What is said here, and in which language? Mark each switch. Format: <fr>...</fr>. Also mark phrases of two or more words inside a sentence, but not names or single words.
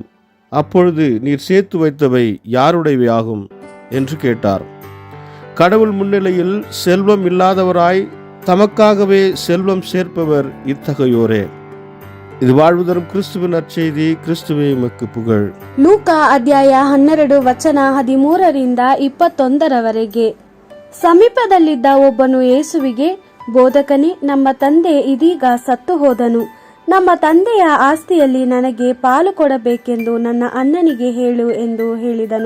<ta>அப்பொழுது நீர் சேர்த்து வைத்தவை யாருடையவை ஆகும் என்று கேட்டார். கடவுள் முன்னிலையில் செல்வம் இல்லாதவராய் தமக்காகவே செல்வம் சேர்ப்பவர் இத்தகையோரே. ಇದು வாழ்வு தரும் கிறிஸ்துவின் நற்செய்தி. கிறிஸ்துவே உமக்கு புகழ்.</ta> <kn>ಲೂಕಾ ಅಧ್ಯಾಯ 12 ವಚನ 13ರಿಂದ 21ರವರೆಗೆ. ಸಮೀಪದಲ್ಲಿದ್ದ ಒಬ್ಬನು ಯೇಸುವಿಗೆ, ಬೋಧಕನೇ, ನಮ್ಮ ತಂದೆ ಇದೀಗ ಸತ್ತು ಹೋದನು. ನಮ್ಮ ತಂದೆಯ ಆಸ್ತಿಯಲ್ಲಿ ನನಗೆ ಪಾಲು ಕೊಡಬೇಕೆಂದು ನನ್ನ ಅಣ್ಣನಿಗೆ ಹೇಳು ಎಂದು ಹೇಳಿದನು.</kn>